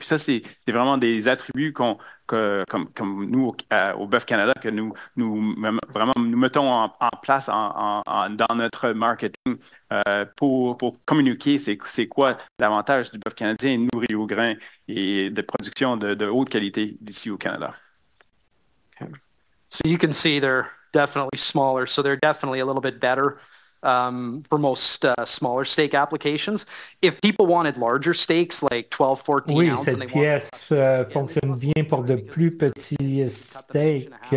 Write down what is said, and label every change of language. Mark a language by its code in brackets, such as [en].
[fr] Puis ça, c'est vraiment des attributs comme nous, au Bœuf Canada, que vraiment nous mettons en place dans notre marketing pour communiquer c'est quoi l'avantage du bœuf canadien nourri au grain et de production de haute qualité ici au Canada. [en] Okay. So you can see they're definitely smaller, so they're definitely a little bit better for most smaller steak applications. If people wanted larger steaks, like 12, 14 [fr] Oui, [en] ounce, [fr] cette pièce fonctionne bien pour de plus petits steaks.